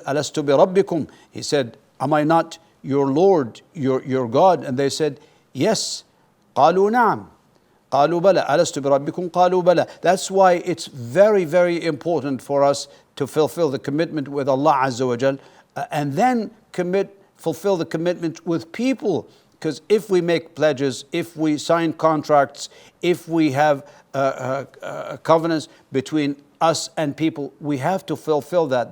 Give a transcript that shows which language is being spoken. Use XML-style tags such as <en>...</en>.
<ar>Alastu bi rabbikum?</ar> <en>He said, am I not your Lord, your God? And they said, yes.</en> <ar>قالوا نعم. قالوا بلى ألست بربكم قالوا بلى.</ar> <en>That's why it's very, very important for us to fulfill the commitment with Allah Azza wa Jal, and then fulfill the commitment with people. Because if we make pledges, if we sign contracts, if we have covenants between us and people, we have to fulfill that.</en>